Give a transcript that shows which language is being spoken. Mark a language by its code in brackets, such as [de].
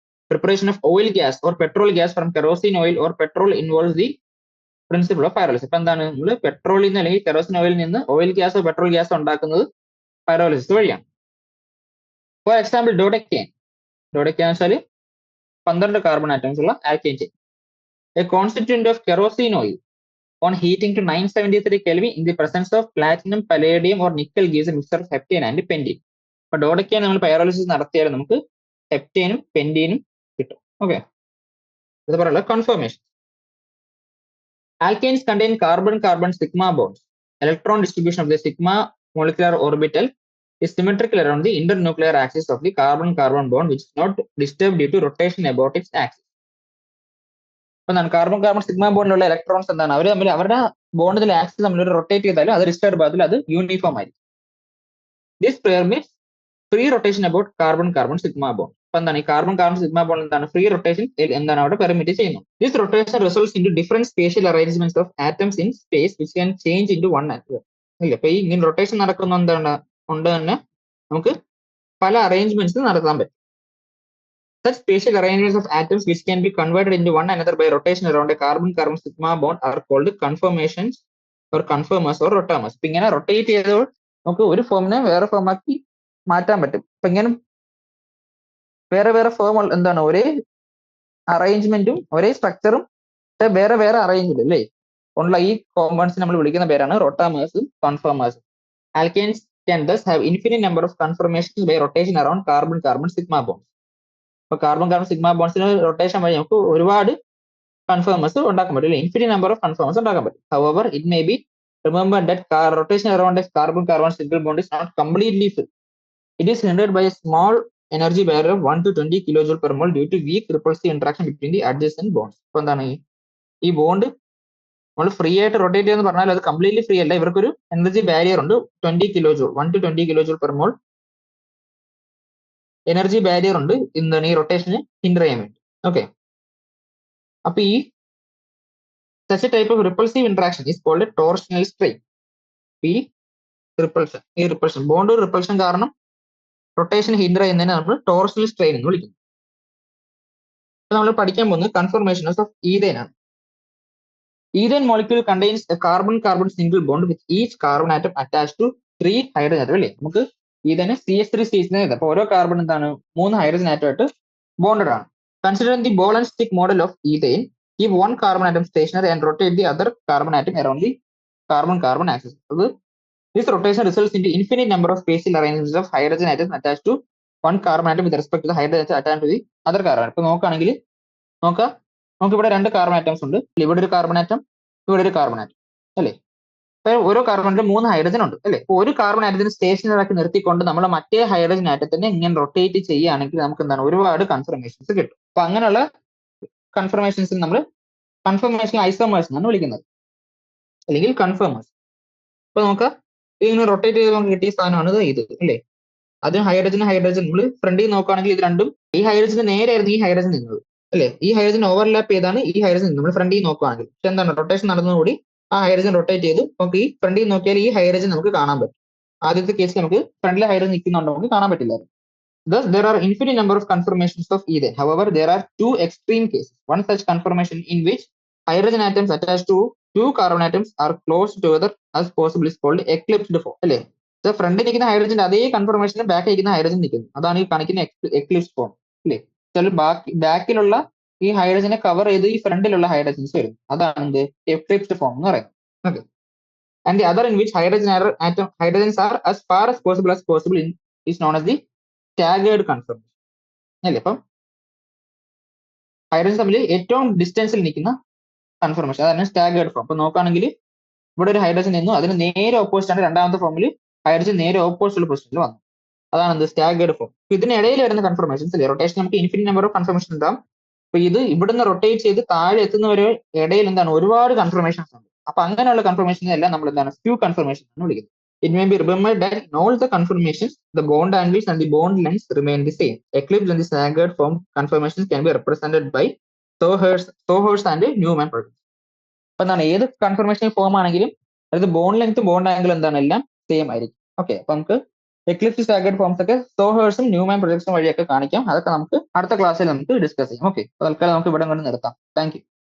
[en] Preparation of oil gas or petrol gas from kerosene oil or petrol involve the principle of pyrolysis. [ml] ഇപ്പൊ എന്താണ് നമ്മൾ പെട്രോളിൽ നിന്ന് അല്ലെങ്കിൽ kerosene ഓയിലിൽ നിന്ന് ഓയിൽ ഗ്യാസോ പെട്രോൾ ഗ്യാസോ ഉണ്ടാക്കുന്നത് പൈറോലിസിസ് വഴിയാണ്. For example ഡോഡെക്കെയിൻ. ഡോഡെക്കെയിൻ എന്ന് വെച്ചാൽ 12 കാർബൺ ആറ്റംസ് ഉള്ള alkane chain. [en] A constituent of kerosene oil on heating to 973 Kelvin in the presence of platinum, palladium or nickel gives a mixture of heptane and pentene. [ml] അപ്പൊ ഡോഡെക്കെയിൻ നമ്മൾ pyrolysis നടത്തിയാൽ നമുക്ക് ഹെപ്റ്റേനും പെന്റീനും കിട്ടും. Okay. ഇത് പറയുന്നത് confirmation. [en] Alkanes contain carbon-carbon sigma bonds. Electron distribution of the sigma molecular orbital is symmetrical around the internuclear axis of the carbon-carbon bond, which is not disturbed due to rotation about its axis. [ml] ഇപ്പൊ carbon carbon sigma ബോണ്ടിലുള്ള electrons എന്താണ് അവർ തമ്മിൽ അവരുടെ ബോണ്ടിൽ axis തമ്മിൽ rotate ചെയ്താലും അത് disturb ആകത്തില്ല, അത് uniform ആയിരിക്കും. [en] This pair means free rotation about carbon carbon sigma bond. [ml] അപ്പൊ എന്താണ് ഈ കാർബൺ കാർബൺ സിഗ്മ ബോണ്ട് എന്താണ് ഫ്രീ റൊട്ടേഷൻ എന്താണ് അവിടെ പെർമിറ്റ് ചെയ്യുന്നു. [en] This rotation results into different spatial arrangements of atoms in space which can change into one atom. [ml] ഇല്ല, അപ്പൊ ഈ ഇങ്ങനെ റൊട്ടേഷൻ നടക്കുന്ന എന്താണ് കൊണ്ട് തന്നെ നമുക്ക് പല അറേഞ്ച്മെന്റ്സ് നടത്താൻ പറ്റും. [en] Such spatial arrangements of atoms which can be converted into one another by rotation around a carbon-carbon sigma bond are called conformations or conformers or rotamers. [ml] ഇപ്പൊ ഇങ്ങനെ റൊട്ടേറ്റ് ചെയ്തപ്പോൾ നമുക്ക് ഒരു ഫോമിനെ വേറെ ഫോമാക്കി മാറ്റാൻ പറ്റും. ഇപ്പൊ ഇങ്ങനെ വേറെ വേറെ ഫോം എന്താണ് ഒരേ അറേഞ്ച്മെന്റും ഒരേ സ്ട്രക്ചറും വേറെ വേറെ അറേഞ്ച്മെന്റ് അല്ലേ ഉള്ള ഈ കോമ്പൗണ്ട്സ് നമ്മൾ വിളിക്കുന്ന പേരാണ് റൊട്ടാമേഴ്സും കൺഫോമേഴ്സും. [en] Alkanes can thus have infinite number of conformations by rotation around carbon-carbon sigma bonds. [ml] ഇപ്പൊ കാർബൺ കാർബൺ സിഗ്മ ബോൺസിന് റൊട്ടേഷൻ വഴി നമുക്ക് ഒരുപാട് കൺഫേമേഴ്സ് ഉണ്ടാക്കാൻ പറ്റും, [en] infinite number of conformers [ml] ഉണ്ടാക്കാൻ പറ്റും. [en] However it may be remember that rotation around a carbon carbon single bond is not completely free. It is hindered by a small energy barrier of 1 to 20 kilojoule per mole due to weak repulsive interaction between the adjacent bonds. [ml] ഇപ്പൊ എന്താണ് ഈ bond നമ്മൾ free ആയിട്ട് rotate ചെയ്യുന്ന പറഞ്ഞാൽ അത് completely free അല്ല, ഇവർക്കൊരു എനർജി ബാരിയർ ഉണ്ട് 20 കിലോജൂൾ 1 to 20 കിലോജൂൾ per mole energy barrier ഉണ്ട് എന്താണ് ഈ റൊട്ടേഷന് ഹിൻഡർ ചെയ്യാൻ വേണ്ടി. ഓക്കെ. അപ്പൊ ഈ [en] such a type of repulsive interaction is called a torsional strain. [ml] ഈ റിപ്പൾഷൻ ബോണ്ട് റിപ്പൾഷൻ കാരണം റൊട്ടേഷൻ ഹിൻഡർ ചെയ്യുന്നതിനെ നമ്മൾ ടോർഷണൽ സ്ട്രെയിൻ എന്ന് വിളിക്കുന്നു. നമ്മൾ പഠിക്കാൻ പോകുന്നത് [en] Conformations of ethane ആണ്. Ethane molecule contains a carbon carbon single bond with each carbon atom attach to 3 hydrogen atom അല്ലേ. [ml] നമുക്ക് ഈഥേന് CH3CH അപ്പൊ ഓരോ കാർബൺ എന്താണ് 3 ഹൈഡ്രജൻ ആറ്റമായിട്ട് ബോണ്ടഡ് ആണ്. [en] Considering the ball and stick model of ethane, keep one carbon atom stationary and rotate the other carbon atom around the carbon carbon axis. This rotation results in the infinite number of spatial arrangements of hydrogen atoms attached to one carbon atom with respect to the hydrogen atom attached to the other carbon. [ml] ഇപ്പൊ നോക്കുകയാണെങ്കിൽ നമുക്ക് ഇവിടെ 2 carbon atoms ഉണ്ട്. ഇവിടെ ഒരു carbon atom, ഇവിടെ ഒരു carbon atom അല്ലേ. അപ്പൊ ഓരോ കാർബണിലും 3 ഹൈഡ്രജൻ ഉണ്ട് അല്ലേ. അപ്പൊ ഒരു കാർബൺ ആറ്റത്തിന് സ്റ്റേഷനറി ആക്കി നിർത്തിക്കൊണ്ട് നമ്മൾ മറ്റേ ഹൈഡ്രജൻ ആറ്റത്തിനെ ഇങ്ങനെ റൊട്ടേറ്റ് ചെയ്യുകയാണെങ്കിൽ നമുക്ക് എന്താണ് ഒരുപാട് കൺഫർമേഷൻസ് കിട്ടും. അപ്പൊ അങ്ങനെയുള്ള കൺഫർമേഷൻസ് നമ്മൾ കൺഫർമേഷൻ ഐസോമേഴ്സ് എന്നാണ് വിളിക്കുന്നത്, അല്ലെങ്കിൽ കൺഫർമേഴ്സ്. ഇപ്പൊ നമുക്ക് ഇങ്ങനെ റൊട്ടേറ്റ് ചെയ്ത് നമുക്ക് കിട്ടിയ സാധനമാണ് ഇത് അല്ലേ. അതിന് ഹൈഡ്രജൻ നമ്മൾ ഫ്രണ്ടിൽ നോക്കുകയാണെങ്കിൽ ഇത് രണ്ടും ഈ ഹൈഡ്രജന് നേരെയായിരുന്നു ഈ ഹൈഡ്രജൻ നിന്നത് അല്ലേ. ഈ ഹൈഡ്രജൻ ഓവർലാപ്പ് ചെയ്താണ് ഈ ഹൈഡ്രജൻ നമ്മൾ ഫ്രണ്ടിൽ നോക്കുകയാണെങ്കിൽ. പക്ഷെ എന്താണ് റൊട്ടേഷൻ നടന്നതുകൂടി ആ ഹൈഡ്രജൻ റൊട്ടേറ്റ് ചെയ്തു. നമുക്ക് ഈ ഫ്രണ്ടിൽ നോക്കിയാൽ ഈ ഹൈഡ്രജൻ നമുക്ക് കാണാൻ പറ്റും. ആദ്യത്തെ കേസിൽ നമുക്ക് ഫ്രണ്ടിലെ ഹൈഡ്രജൻ നിൽക്കുന്നുണ്ടോ നമുക്ക് കാണാൻ പറ്റില്ലായിരുന്നു. [en] Thus, there are infinite number of conformations of ethane. However, there are 2 extreme cases. One such conformation in which hydrogen atoms attached to 2 carbon atoms are close together as possible is called eclipsed form. [ml] അല്ലേ. ഫ്രണ്ടിൽ നിൽക്കുന്ന ഹൈഡ്രജന്റെ അതേ കൺഫർമേഷന് back നിൽക്കുന്ന hydrogen നിൽക്കുന്നു. അതാണ് ഈ കാണിക്കുന്ന Eclipse form അല്ലേ. ബാക്കിലുള്ള ഈ ഹൈഡ്രജനെ കവർ ചെയ്ത് ഈ ഫ്രണ്ടിലുള്ള ഹൈഡ്രജൻസ് വരും. അതാണ് എക്ലിപ്സ്ഡ് ഫോം എന്ന് പറയുന്നത്. Okay. [en] And the other in which hydrogens are as far as possible is known as the staggered conformation അല്ലേ. [ml] അപ്പം ഹൈഡ്രജൻ തമ്മിൽ ഏറ്റവും ഡിസ്റ്റൻസിൽ നിൽക്കുന്ന കൺഫർമേഷൻ അതാണ് സ്റ്റാഗേർഡ് ഫോം. അപ്പൊ നോക്കുകയാണെങ്കിൽ ഇവിടെ ഒരു ഹൈഡ്രജൻ നിന്നു, അതിന് നേരെ ഓപ്പോസിറ്റ് ആണ് രണ്ടാമത്തെ ഫോമിൽ ഹൈഡ്രജൻ നേരെ ഓപ്പോസിറ്റ് പൊസിഷനിൽ വന്നു. അതാണ് സ്റ്റാഗേർഡ് ഫോം. ഇതിനിടയിൽ വരുന്ന കൺഫർമേഷൻസ് അല്ലേ. റൊട്ടേഷൻ നമുക്ക് [en] infinite number of conformation [ml] ഉണ്ടാവും. അപ്പൊ ഇത് ഇവിടുന്ന് റൊട്ടേറ്റ് ചെയ്ത് താഴെ എത്തുന്നവരെ ഇടയിൽ എന്താണ് ഒരുപാട് കൺഫർമേഷൻസ് ഉണ്ട്. അപ്പൊ അങ്ങനെയുള്ള കൺഫർമേഷനെ എല്ലാം നമ്മൾ എന്താണ് സ്ക്യൂ കൺഫർമേഷൻ എന്ന് വിളിക്കുന്നത്. [en] It may be remembered that in all the conformations, the bond angles and the bond lengths remain the same. Eclipse and the staggered form conformations can be represented by Sohers and Newman products. [ml] അപ്പൊ എന്താണ് ഏത് confirmation form ആണെങ്കിലും അതായത് bond length bond angle എന്താണ് എല്ലാം same ആയിരിക്കും. Okay, അപ്പൊ നമുക്ക് എക്ലിപ്സ് സ്റ്റാഗേർഡ് ഫോംസ് ഒക്കെ സോഹേഴ്സും ന്യൂമാൻ പ്രൊജക്ട്സും വഴിയൊക്കെ കാണിക്കാം. അതൊക്കെ നമുക്ക് അടുത്ത ക്ലാസ്സിൽ നമുക്ക് ഡിസ്കസ് ചെയ്യാം. ഓക്കെ, തൽക്കാലം നമുക്ക് ഇവിടെ കൊണ്ട് നിർത്താം. Thank you.